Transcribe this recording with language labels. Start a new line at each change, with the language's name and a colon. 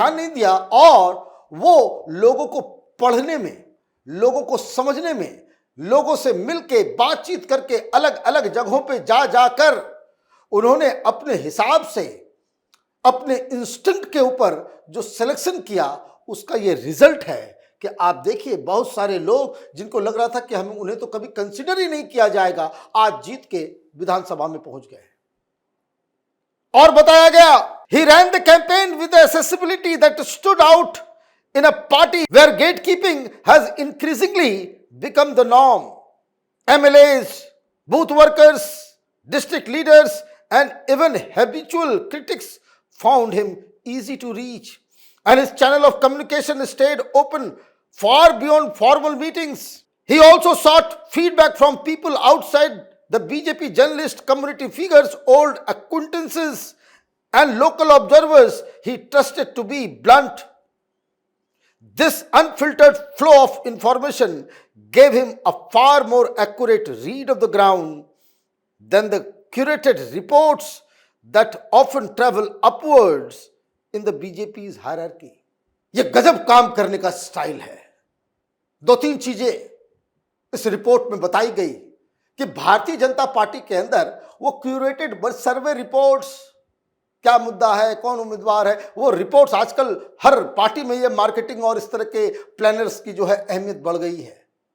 Hindi: दिया और वो लोगों को पढ़ने में, लोगों को समझने में, लोगों से मिलके बातचीत करके अलग अलग जगहों पे जाकर उन्होंने अपने हिसाब से, अपने इंस्टिंक्ट के ऊपर जो सिलेक्शन किया, उसका ये रिजल्ट है कि आप देखिए बहुत सारे लोग जिनको लग रहा था कि हम उन्हें तो कभी कंसीडर ही नहीं किया जाएगा, आज जीत के विधानसभा में पहुंच गए। और बताया गया,
English: he ran the campaign with the accessibility that stood out in a party where gatekeeping has increasingly become the norm. MLAs, booth workers, district leaders, and even habitual critics found him easy to reach, and his channel of communication stayed open far beyond formal meetings. He also sought feedback from people outside the BJP journalist community, figures, old acquaintances, and local observers he trusted to be blunt. This unfiltered flow of information gave him a far more accurate read of the ground than the curated reports that often travel upwards in the BJP's hierarchy.
Hindi: ये गजब काम करने का style है। दो तीन चीजें इस रिपोर्ट में बताई गई कि भारतीय जनता पार्टी के अंदर वो क्यूरेटेड सर्वे रिपोर्ट्स, क्या मुद्दा है, कौन उम्मीदवार है, वो रिपोर्ट्स आजकल हर पार्टी में ये मार्केटिंग और इस तरह के प्लानर्स की जो है अहमियत बढ़ गई है।